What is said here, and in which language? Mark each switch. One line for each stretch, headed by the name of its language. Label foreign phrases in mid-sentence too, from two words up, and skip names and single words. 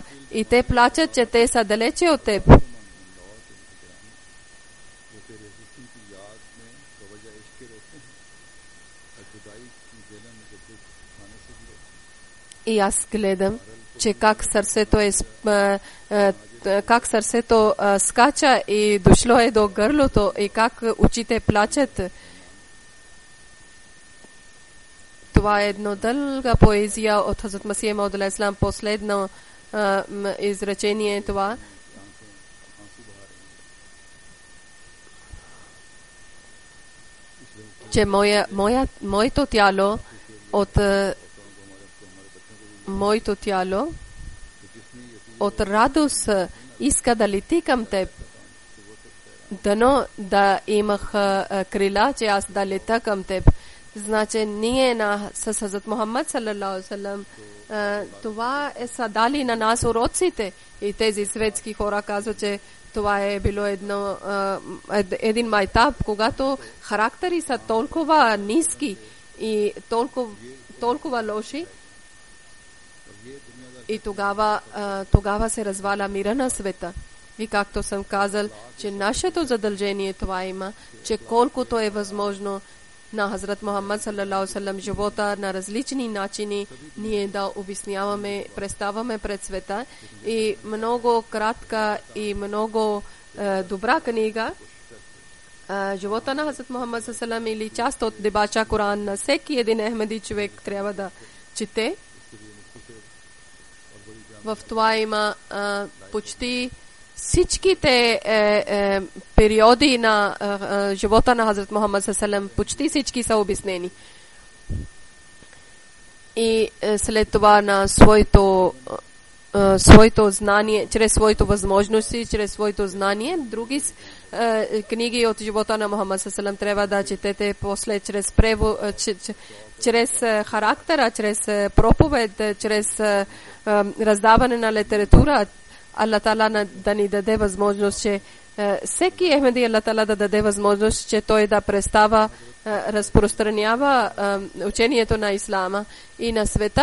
Bulgarian: И те плачат, че те са далече от теб. И аз гледам, че как сърцето скача и дошло е до гърлото и как очите плачат. Това е едно дълга поезия от Хазрат Масих Мауд алейхи салам, последно изречение това. Че моето тяло от радост иска да лети към теб. Дано да имах крила, че аз да лета към теб. Значи ние с Хазрат Мухаммад
Arabic: صلى الله عليه وسلم,
Bulgarian: това е са дали на нас уроците. И тези светски хора казват, че това е било един майтаб, когато характери са толкова ниски и толкова лоши. И тогава се разваля мира на света. И както съм казал, че нашето задължение това има, че колкото е възможно на Хазрат Мухаммад
Arabic: صلى الله عليه وسلم
Bulgarian: живота на различни начини ние да обясняваме, представяме пред света. И много кратка и много добра книга живота на Хазрат Мухаммад
Arabic: صلى الله عليه وسلم
Bulgarian: или част от дебача Коран на всеки един ахмеди човек трябва да чете. В това има почти всичките периоди на живота на Хазрат Мухаммад
Arabic: صلى الله عليه وسلم,
Bulgarian: почти всички са обяснени. И след това на своето знание, чрез своето възможности, чрез своето знание, други книги от живота на Мухаммад
Arabic: صلى الله عليه وسلم
Bulgarian: трябва да четете после чрез характера, чрез проповед, чрез раздаване на литература. Аллах Таала да ни даде възможност, че всеки ахмеди Аллах Таала да даде възможност, че той да представя, разпространява учението на ислама и на света.